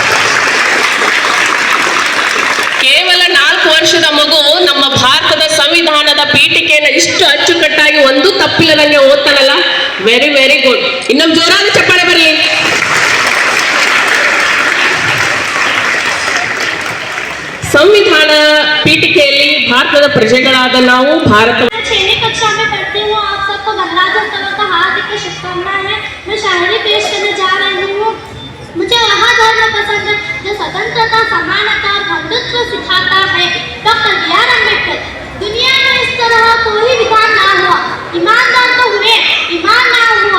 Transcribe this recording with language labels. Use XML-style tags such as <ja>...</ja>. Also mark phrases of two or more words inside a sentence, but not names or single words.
<kn>ಕೇವಲ 4 ವರ್ಷದ ಮಗು ನಮ್ಮ ಭಾರತದ ಸಂವಿಧಾನದ ಪೀಠಿಕೆಯನ್ನು ಇಷ್ಟು ಅಚ್ಚುಕಟ್ಟಾಗಿ ಒಂದು ತಪ್ಪಿಲ್ಲದಂಗೆ ಓದ್ತಾನಲ್ಲ,</kn> <en>very very good.</en> <kn>ಇನ್ನೊಂದು ಜೋರಾದ ಚಪ್ಪಾಳೆ ಬರಲಿ. ಸಂವಿಧಾನ ಪೀಠಿಕೆಯಲ್ಲಿ ಭಾರತದ ಪ್ರಜೆಗಳಾದ ನಾವು ಭಾರತ</kn> <hi>6वीं कक्षा में पढ़ती हूँ. आप सबको गणराज्योत्सव का हार्दिक शुभकामनाएं हैं. मैं शायरी पेश करने जा रही हूँ. मुझे वह धर्म पसंद है जो स्वतंत्रता, समानता और बंधुत्व सिखाता है. डॉक्टर बी आर अम्बेडकर. दुनिया में इस तरह कोई विधान ना हुआ. ईमानदार तो हुए, ईमान ना हुआ.</hi>